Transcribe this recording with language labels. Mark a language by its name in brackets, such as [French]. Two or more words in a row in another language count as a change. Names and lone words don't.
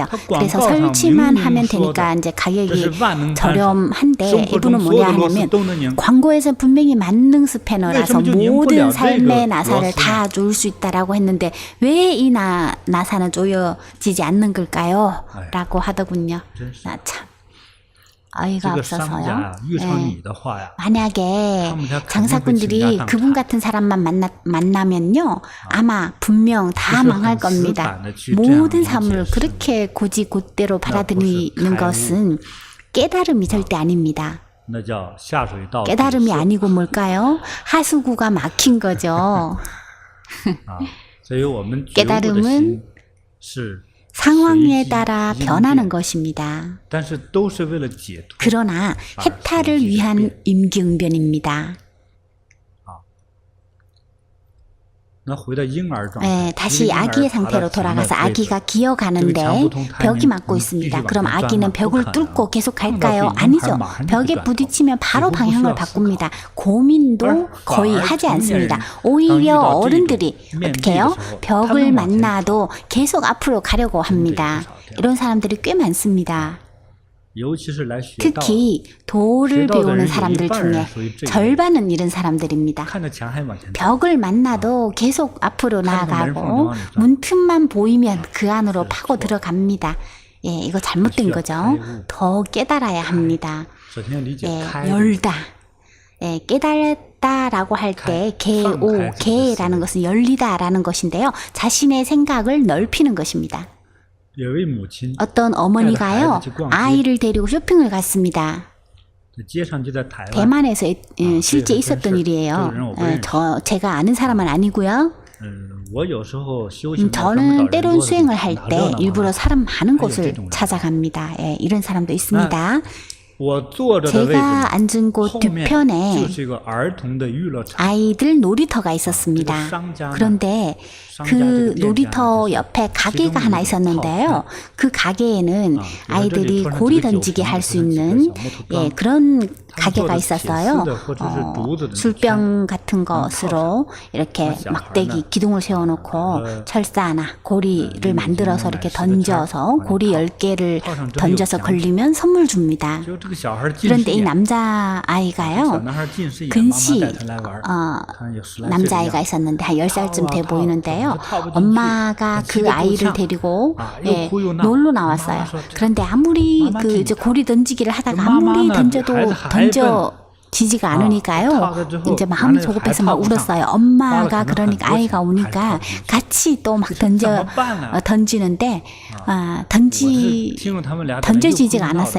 [Korean] 그래서 설치만 하면 되니까 이제 가격이 저렴한데 이분은 뭐냐 하냐면 광고에서 분명히 만능 스패너라서 모든 삶의 나사를 다 조일 수 있다라고 했는데 왜 이 나사는 조여지지 않는 걸까요? 라고 하더군요. 참 아이가 없어서요. [Chinese] 这个商家遇上 [Korean] 예. [Chinese] 你的话呀， [Korean] 만약에 [Chinese] 他们家肯定会倾家 [Korean] 장사꾼들이 [Chinese] 荡 [Korean] 그분 [Chinese] 产。 [Korean] 같은 사람만 만나면요, 아마 분명 다 [Chinese] 就是 [Korean] 망할 [Chinese] 很死 [Korean] 겁니다. [Chinese] 板的去这样 [Korean] 모든 [Chinese] 理解 [Korean] 사물을 [Chinese] 事物 [Korean] 그렇게 고지곧대로 받아들이는 [Chinese] 开悟 [Korean] 것은 깨달음이 절대 아닙니다. [Chinese] 那叫下水道堵 [Korean] 깨달음이 [Chinese] 塞 [Korean] 아니고 뭘까요? 하수구가 막힌 거죠. [Chinese] 啊。所以我们觉悟的 [Korean] 깨달음은 [Chinese] 心是 [Korean] 상황에 [Chinese] 随机 [Korean] 따라 [Chinese] 应 [Korean] 변하는 [Chinese] 变， [Korean] 것입니다. [Chinese] 但是都是为了解脱。 [Korean] 그러나 해탈을 위한 임기응변입니다. [Chinese] 那回到婴儿状 [Korean] 네, [Chinese] 态， [Korean] 다시 [Chinese] 一个婴儿 [Korean] 아기의 [Chinese] 爬到 [Korean] 상태로 [Chinese] 墙的 [Korean] 돌아가서 [Chinese] 位置 [Korean] 아기가 기어가는데 벽이 막고 있습니다. 그럼 아기는 벽을 뚫고 계속 갈까요? 아니죠. 벽에 부딪히면 바로 방향을 바꿉니다. 고민도 거의 하지 않습니다. 오히려 어른들이 어떻게 해요? 벽을 만나도 계속 앞으로 가려고 합니다. 이런 사람들이 꽤 많습니다. [Chinese] 尤其是来学道， [Korean] 특히 도를 [Chinese] 学道的 [Korean] 배우는 [Chinese] 人有一 [Korean] 사람들 [Chinese] 半人 [Korean] 중에 [Chinese] 属于这一类， [Korean] 절반은 이런 사람들입니다. [Chinese] 看着墙还往前走。 [Korean] 벽을 만나도 계속 앞으로 나아가고 문 문틈만 보이면 그 안으로 파고 들어갑니다. 예, 이거 잘못된 거죠. 더 깨달아야 합니다. [Chinese] 首先要理解 [Korean] 예, [Chinese] 开悟， [Korean] 열다. 예, 깨달았다라고 할 때 개오, 개라는 것은 열리다라는 것인데요. 자신의 생각을 넓히는 것입니다. [Chinese] 有位母亲 [Korean] 어떤 어머니가요, 아이를 데리고 쇼핑을 갔습니다. [Chinese] 街上就在台湾， [Korean] 대만에서 실제 있었던 일이에요. 제가 아는 사람은 아니고요. [Chinese] 我有时候修行 [Korean] 저는 때론 수행을 할 때 일부러 사람 많은 곳을 찾아갑니다. 예, 이런 사람도 있습니다. [Chinese] 我坐着的位置 [Korean] 제가 앉은 곳 [Chinese] 后面 [Korean] 뒤편에 [Chinese] 就是一个儿童的娱乐场， [Korean] 아이들 놀이터가 있었습니다. 그런데 그 놀이터 옆에 가게가 하나 있었는데요. 그 가게에는 아이들이 고리 던지기 할 수 있는 예, 그런 가게가 있었어요. 술병 같은 것으로 이렇게 막대기 기둥을 세워놓고 철사나 고리를 만들어서 이렇게 던져서 고리 10개를 던져서 걸리면 선물 줍니다. [Chinese] 就这个小孩近 [Korean] 그런데 [Chinese] 视 [Korean] 이 [Chinese] 眼， [Korean] 남자아이가요. [Chinese] 小男孩近视眼， [Korean] 근시 [Chinese] 妈妈带他来玩， 看有10来岁的 [Korean] 남자아이가 [Chinese] 样子。 [Korean] 있었는데 한 10살쯤 돼 보이는데요. 엄마가 그 아이를 데리고 예, 놀러 나왔어요. 그런데 아무리 그 이제 고리 던지기를 하다가 아무리 던져도 던져지지가 않으니까요. 이제 마음이 조급해서 막 울었어요. 엄마가 그러니까 아이가 오니까 같이 또 막 던지는데 던져지지가 않았어요.